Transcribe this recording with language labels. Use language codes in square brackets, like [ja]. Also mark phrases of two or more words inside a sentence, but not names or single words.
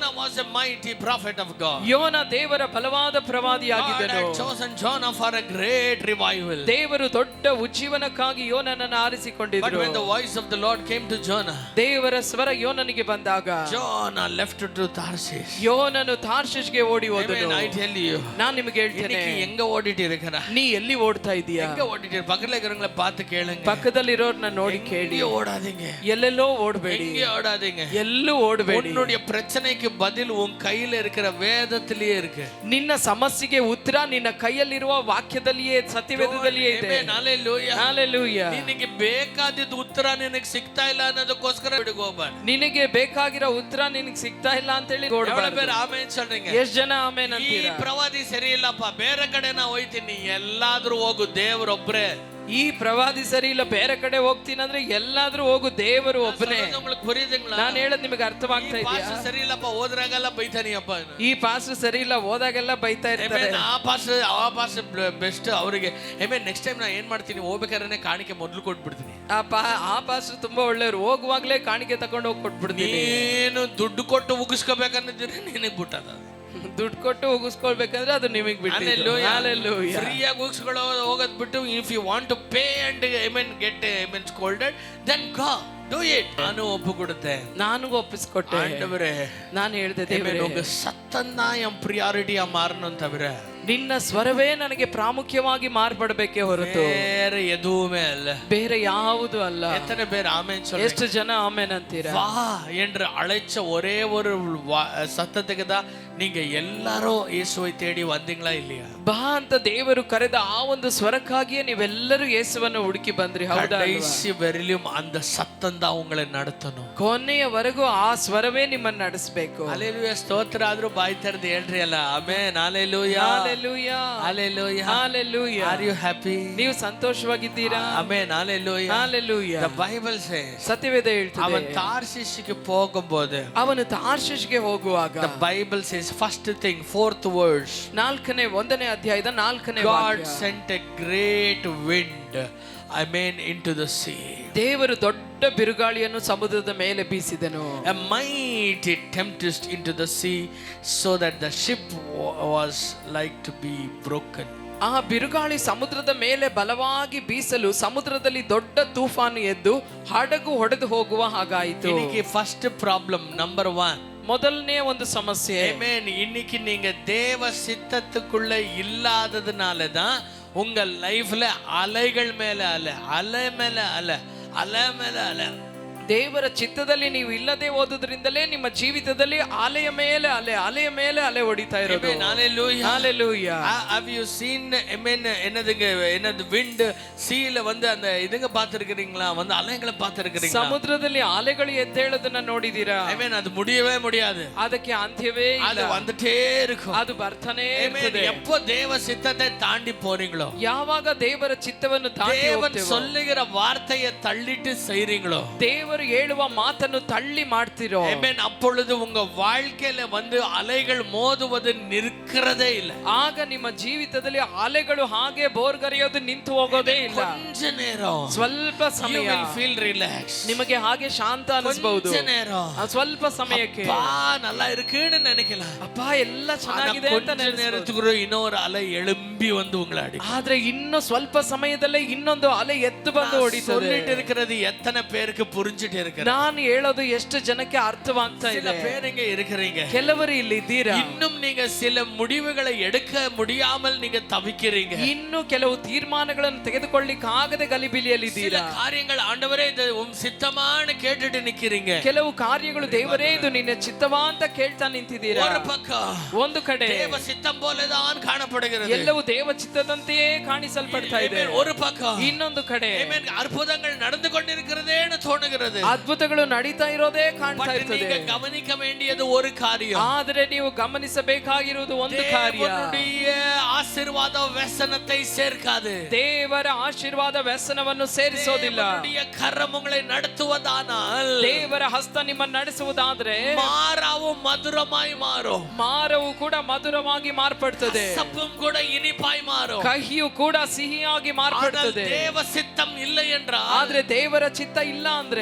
[en] was a mighty prophet of God. [kn] ಯೋನ ದೇವರ ಬಲವಾದ [en] God [kn] ಪ್ರವಾದಿಯಾಗಿದ್ದನು. [en] had chosen Jonah for a great revival. [kn] ದೇವರು ದೊಡ್ಡ ಉಜ್ಜೀವನಕ್ಕಾಗಿ ಯೋನನನ್ನು [en] But [kn] ಆರಿಸಿಕೊಂಡಿದ್ದರು. [en] when the voice of the Lord came to Jonah, [kn] ದೇವರ ಸ್ವರ ಯೋನನಿಗೆ ಬಂದಾಗ [en] Jonah left to Tarshish. [kn] ಯೋನನು ತಾರ್ಷಿಷ್ಗೆ ಓಡಿ ಹೋದನು. [en] Amen. I tell you, [kn] ನಾನು ನಿಮಗೆ ಹೇಳ್ತೇನೆ, [ta] இன்னைக்கு எங்க ஓடிட்டு இருக்கற? [kn] ನೀ ಎಲ್ಲಿ ಓಡ್ತಾ ಇದೀಯಾ? [ta] எங்க ஓடிட்டு? பக்கத்துல இருக்கறவங்கள பார்த்து கேளுங்க. [kn] ಪಕ್ಕದಲ್ಲಿರೋರ್ನ ನೋಡಿ ಕೇಳಿ. [ta] எங்க ஓடாதீங்க. [kn] ಎಲ್ಲೆಲ್ಲೋ ಓಡಬೇಡಿ. [ta] எங்க ஓடாதீங்க. [kn] ಎಲ್ಲೂ ಓಡಬೇಡಿ. [ta] உன்னுடைய பிரச்சனைக்கு பதில் உன் கையில இருக்கிற வேதத்திலேயே இருக்கு. [kn] ನಿನ್ನ ಸಮಸ್ಯೆಗೆ ಉತ್ತರ ನಿನ್ನ ಕೈಯಲ್ಲಿರುವ ವಾಕ್ಯದಲ್ಲಿಯೇ, ಸತ್ಯವೇದದಲ್ಲಿಯೇ ಇದೆ. [en] Amen. Hallelujah. Hallelujah. [kn] ನಿನಗೆ ಬೇಕಾದಿದ್ದು ಉತ್ತರ ನಿನಗೆ ಸಿಗ್ತಾ ಇಲ್ಲ ಅನ್ನೋದಕ್ಕೋಸ್ಕರ ಬಿಡುಗೋಬಾರ್ದು. ನಿನಗೆ ಬೇಕಾಗಿರೋ ಉತ್ತರ ನಿನಗೆ ಸಿಗ್ತಾ ಇಲ್ಲ ಅಂತ ಹೇಳಿ [ta] எவ்வளவு பேர் ஆமென் சொல்றீங்க? [kn] ಎಷ್ಟು ಜನ ಆಮೆನ್ ಈ ಅಂತೀರಾ? ಪ್ರವಾದಿ ಸರಿ ಇಲ್ಲಪ್ಪ, ಬೇರೆ ಕಡೆ ನಾ ಹೋಯ್ತೀನಿ. ಎಲ್ಲಾದ್ರೂ ಹೋಗು, ದೇವರೊಬ್ಬರೇ. ಈ ಪ್ರವಾದಿ ಸರಿ ಇಲ್ಲ, ಬೇರೆ ಕಡೆ ಹೋಗ್ತೀನಿ ಅಂದ್ರೆ ಎಲ್ಲಾದ್ರೂ ಹೋಗು, ದೇವರು ಒಬ್ಬನೇ. [ta] உங்களுக்கு புரியுதுங்களா? [kn] ನಾನು ಹೇಳೋದು ನಿಮಗೆ ಅರ್ಥವಾಗ್ತಾ ಇದೆಯಾ? ಪಾಸ್ಟರ್ ಸರಿ ಇಲ್ಲಪ್ಪ, ಹೋದ್ರಾಗೆಲ್ಲ ಬೈತಾನಿಯಪ್ಪ. ಈ ಪಾಸ್ಟರ್ ಸರಿ ಇಲ್ಲ, ಹೋದಾಗೆಲ್ಲ ಬೈತಾ ಇರ್ತಾರೆ. ಆ [en] pastor best [kn] ಅವರಿಗೆ. [en] next time [kn] ನಾ ಏನ್ ಮಾಡ್ತೀನಿ, ಹೋಗ್ಬೇಕಾದ್ರೆ ಕಾಣಿಕೆ ಮೊದಲು ಕೊಟ್ಬಿಡ್ತೀನಿ. ಆ ಪಾಸ್ಟರ್ ತುಂಬಾ ಒಳ್ಳೆಯವರು, ಹೋಗುವಾಗ್ಲೇ ಕಾಣಿಕೆ ತಗೊಂಡು ಹೋಗಿ ಕೊಟ್ಬಿಡ್ತೀನಿ. ನೀನು ದುಡ್ಡು ಕೊಟ್ಟು ಉಗಿಸ್ಕೋಬೇಕನ್ನೋದಿದ್ರೆ ನಿನಗೆ ಬಿಟ್ಟದ. ದುಡ್ಡು ಕೊಟ್ಟು ಉಗಿಸ್ಕೊಳ್ಬೇಕಂದ್ರೆ ಅದು ನಿಮಗೆ ಬಿಟ್ಟು. ಫ್ರೀಯಾಗಿ ಉಗಿಸ್ಕೊಳ್ಳೋ ಹೋಗೋದ್ ಬಿಟ್ಟು, [en] if you want to pay and get scolded, then go do it. [kn] ನಾನು ಒಪ್ಪಿಕೊಡುತ್ತೆ, ನಾನು ಒಪ್ಪಿಸ್ಕೊಟ್ಟೆ. [ta] ஆண்டவரே, [kn] ನಾನು ಹೇಳಿದೆ, ದೇವರೇ, [ta] உங்க சத்தம் தான் என் பிரியாரிட்டியா மாறணும் தவிர [kn] ನಿನ್ನ ಸ್ವರವೇ ನನಗೆ ಪ್ರಾಮುಖ್ಯವಾಗಿ ಮಾರ್ಪಡಬೇಕೇ ಹೊರತು [ta] வேற எதுவுமே அல்ல. [kn] ಬೇರೆ ಯಾವುದು ಅಲ್ಲ. [ta] எத்தனை பேர் ஆமென் சொல்றீங்க? [kn] ಎಷ್ಟು ಜನ ಆಮೆನ್ ಅಂತೀರಾ? [ta] வா என்று அழைச்ச ஒரே ஒரு சத்தத்துக்கு தான் நீங்க எல்லாரும் இயேசுவை தேடி வந்தீங்களா இல்லையா? [kn] ಬಾ ಅಂತ ದೇವರು ಕರೆದ ಆ ಒಂದು ಸ್ವರಕ್ಕಾಗಿಯೇ ನೀವೆಲ್ಲರೂ ಯೇಸುವನ್ನು ಹುಡುಕಿ ಬಂದ್ರಿ, ಹೌದಾ? [ta] கடைசி வரையிலும் அந்த சத்தம் தான் உங்களை நடத்தணும். [kn] ಕೊನೆಯವರೆಗೂ ಆ ಸ್ವರವೇ ನಿಮ್ಮನ್ನು ನಡೆಸಬೇಕು. ಹಲ್ಲೆಲೂಯಾ. ಸ್ತೋತ್ರ. ಆದ್ರೂ ಬಾಯಿ ತೆರೆದು ಹೇಳ್ರಿ ಅಲ್ಲ, ಆಮೆನ್. ಹಲ್ಲೆಲೂಯಾ, ಹಲ್ಲೆಲೂಯಾ, ಹಲ್ಲೆಲೂಯಾ, ಹಲ್ಲೆಲೂಯಾ. [en] are you happy? [kn] ನೀವು ಸಂತೋಷವಾಗಿದ್ದೀರಾ? ಆಮೆನ್. ಹಲ್ಲೆಲೂಯಾ, ಹಲ್ಲೆಲೂಯಾ. [en] the bible says, [kn] ಸತ್ಯವೇದ ಹೇಳ್ತದೆ, [ta] அவன் தார்ஷீஷுக்கு போகும்போது, [kn] ಅವನು ತಾರ್ಷೀಷ್ಗೆ ಹೋಗುವಾಗ, [en] the bible says, first thing, fourth verse, [kn] 1ನೇ ಅಧ್ಯಾಯದ 4ನೇ [en] God [kn] ವಾಕ್ಯ, [en] sent a great wind, into the sea. [kn] ದೇವರು ದೊಡ್ಡ ಬಿರುಗಾಳಿಯನ್ನು ಸಮುದ್ರದ ಮೇಲೆ ಬೀಸಿದನು. [en] A mighty tempest into the sea, so that the ship was like to be broken. [kn] ಆ ಬಿರುಗಾಳಿ ಸಮುದ್ರದ ಮೇಲೆ ಬಲವಾಗಿ ಬೀಸಲು ಸಮುದ್ರದಲ್ಲಿ ದೊಡ್ಡ ತೂಫಾನು ಎದ್ದು ಹಡಗು ಹೊಡೆದು ಹೋಗುವ ಹಾಗಾಯಿತು. [ta] இன்னைக்கு [en] first problem, number 1, [kn] ಮೊದಲನೇ ಒಂದು ಸಮಸ್ಯೆ, [ta] ஆமென், இன்னைக்கு நீங்க தேவ சித்தத்துக்குள்ள இல்லாததுனால தான் உங்க லைஃப்ல அலைகள் மேல அலை, அலை மேல அலை, அலை மேல அலை. [kn] ದೇವರ ಚಿತ್ತದಲ್ಲಿ ನೀವು ಇಲ್ಲದೆ ಹೋದುದರಿಂದಲೇ ನಿಮ್ಮ ಜೀವಿತದಲ್ಲಿ ಅಲೆಯ ಮೇಲೆ ಅಲೆ, ಅಲೆಯ ಮೇಲೆ ಅಲೆ ಹೊಡಿತಾ ಇರೋದು. [en] Hallelujah. Have you seen, [ta] என்னது wind சீல வந்து அந்த இதுங்க பாத்துக்கிறீங்களா? வந்து அலைகளை பாத்துக்கிறீங்களா? [kn] ಸಮುದ್ರದಲ್ಲಿ ಅಲೆಗಳು ಎದ್ದೇಳೋದನ್ನ ನೋಡಿದೀರಾ? [ta] அது முடியவே முடியாது. [kn] ಅದಕ್ಕೆ ಅಂತ್ಯವೇ ಇಲ್ಲ. [ta] அது வந்துட்டே இருக்கும். [kn] ಅದು ಬರ್ತಾನೆ ಇರ್ತದೆ. [ta] எப்போ தேவ சித்தத்தை தாண்டி போறீங்களோ, [kn] ಯಾವಾಗ ದೇವರ ಚಿತ್ತವನ್ನು ತಾಂಡಿ [ta] தேவன் சொல்லுகிற வார்த்தையை தள்ளிட்டு செய்றீங்களோ, [kn] ದೇವರು ಹೇಳುವ ಮಾತನ್ನು ತಳ್ಳಿ ಮಾಡ್ತಿರೋ, [ta] அப்பொழுது உங்க வாழ்க்கையில வந்து அலைகள் மோதுவது நிற்கிறதே இல்லை. [kn] ಆಗ ನಿಮ್ಮ ಜೀವಿತದಲ್ಲಿ ಅಲೆಗಳು ಹಾಗೆ ಬೋರ್ಗರೆಯೋದು ನಿಂತು ಹೋಗೋದೇ ಇಲ್ಲ. [ta] கொஞ்ச நேரம், [kn] ಸ್ವಲ್ಪ ಸಮಯ, [en] you will feel relaxed. [kn] ನಿಮಗೆ ಹಾಗೆ ಶಾಂತ ಅನಿಸಬಹುದು. [ta] கொஞ்ச நேரம், [kn] ಸ್ವಲ್ಪ ಸಮಯಕ್ಕೆ [ta] நல்லா இருக்குன்னு நினைக்கலாம். [kn] ಅಪ್ಪ ಎಲ್ಲ ಚೆನ್ನಾಗಿದೆ ಅಂತ [ta] நேரத்துக்கு இன்னொரு அலை எழும்பி வந்து உங்களை அடி. [kn] ಆದ್ರೆ ಇನ್ನು ಸ್ವಲ್ಪ ಸಮಯದಲ್ಲೇ ಇನ್ನೊಂದು ಅಲೆ ಎತ್ತು ಬಂದು ಹೊಡಿತದೆ. [ta] சொல்லிட்டு இருக்கிறது எத்தனை பேருக்கு புரிஞ்சிட்டு இருக்கு? [kn] ನಾನು ಹೇಳೋದು ಎಷ್ಟು ಜನಕ್ಕೆ ಅರ್ಥವಾಗ್ತಾ ಇದೆ? [ta] சில பேர் இங்க இருக்கிறீங்க, [kn] ಕೆಲವರು ಇಲ್ಲಿ ಇದ್ದೀರಾ, [ta] இன்னும் நீங்க சில முடிவுகளை எடுக்க முடியாமல் நீங்க தவிக்கிறீங்க. [kn] ಇನ್ನು ಕೆಲವು ತೀರ್ಮಾನಗಳನ್ನು ತೆಗೆದುಕೊಳ್ಳಿಕ್ಕೆ ಆಗದೆ ಗಲಿಬಿಲಿಯಲ್ಲಿ ಇದ್ದೀರಾ. [ta] சில காரியங்கள் ஆண்டவரே இது உம் சித்தமான்னு கேட்டுட்டு நிக்கிறீங்க. [kn] ಕೆಲವು ಕಾರ್ಯಗಳು ದೇವರೇ ಇದು ನಿನ್ನ ಚಿತ್ತವಾ ಅಂತ ಕೇಳ್ತಾ ನಿಂತಿದ್ದೀರಾ. [ta] ஒரு பக்கம் [kn] ಒಂದು ಕಡೆ [ta] தேவ சித்தம் போலதான் காணப்படுகிறது, [kn] ಎಲ್ಲವೂ ದೇವ ಚಿತ್ತದಂತೆಯೇ ಕಾಣಿಸಲ್ಪಡ್ತಾ ಇದೆ. [ta] ஒரு பக்கம் [kn] ಇನ್ನೊಂದು ಕಡೆ [ta] அற்புதங்கள் நடந்து கொண்டிருக்கிறதேன்னு தோணுகிறது, [kn] ಅದ್ಭುತಗಳು ನಡೀತಾ ಇರೋದೇ ಕಾಣ್ತಾ ಇರ್ತದೆ. [ta] நீங்க கவனிக்க வேண்டியது ஒரு காரியம். [kn] ಆದರೆ ನೀವು ಗಮನಿಸಬೇಕಾಗಿರುವುದು ಒಂದು ಕಾರ್ಯ. [ta] தேவனுடைய ஆசீர்வாத ವ್ಯಸನத்தை சேர்க்காது. [kn] ದೇವರ ಆಶೀರ್ವಾದ ವ್ಯಸನವನ್ನು ಸೇರಿಸೋದಿಲ್ಲ. [ta] தேவனுடைய கரம் உங்களை நடத்துவதானால், [kn] ದೇವರ ಹಸ್ತ ನಿಮ್ಮನ್ನು ನಡೆಸುವುದಾದ್ರೆ [ta] மாறாவும் மதுரமாய் மாறும். [kn] ಮಾರವು ಕೂಡ ಮಧುರವಾಗಿ ಮಾರ್ಪಡ್ತದೆ, [ta] கசப்பும் கூட இனிப்பாய் மாறும். [kn] ಕಹಿಯು ಕೂಡ ಸಿಹಿಯಾಗಿ ಮಾರ್ಪಡ್ತದೆ. [ta] தேவ சித்தம் இல்லை என்றால், [kn] ಆದ್ರೆ ದೇವರ ಚಿತ್ತ ಇಲ್ಲ ಅಂದ್ರೆ